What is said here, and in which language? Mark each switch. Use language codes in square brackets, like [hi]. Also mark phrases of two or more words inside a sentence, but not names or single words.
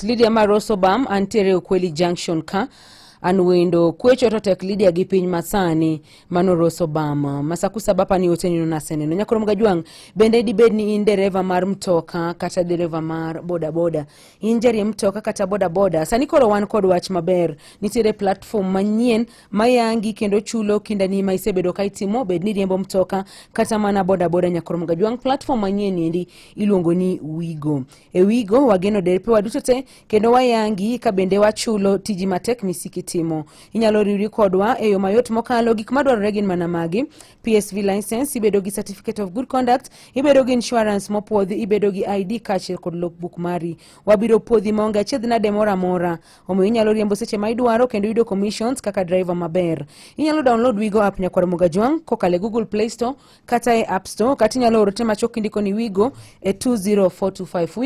[luo] Lydia Marosobam antere Ukweli Junction ka anwendo kwecho to tek Lydia gi piny masani mano Rosobama masakusa bapa ni otenyo na seneno nyakoro mgajwang bende di bedni in dereva mar mtoka kata dereva mar boda injeri mtoka kata boda sani koro wan kod wach maber nitiere platform manyien mayangi kendo chulo kindani ma isebedo ka itimo bedni riembo mtoka kata mana boda nyakoro mgajwang platform manyien endi iluongo ni Wigo. Wigo wageno derepe waduto te kendo wayangi ka bende wachulo tiji matek misiki timo. Inyalo riwri kodwa e yo mayot mokalo gik madwarore gin mana magi: [en] PSV license, [luo] ibedo gi [en] certificate of good conduct, [luo] ibedo gi insurance mopwodhi, ibedo gi ID kaachiel kod logbook mari. Wabiro puodhi maonge achiedh nade mora. Omiyo inyalo riembo seche ma idwaro kendo yudo commissions kaka driver maber. Inyalo download Wigo app nyakoro Mugajwang kokale Google Play Store kata e App Store, kata inyalo oro te machok indiko ni Wigo e 20425.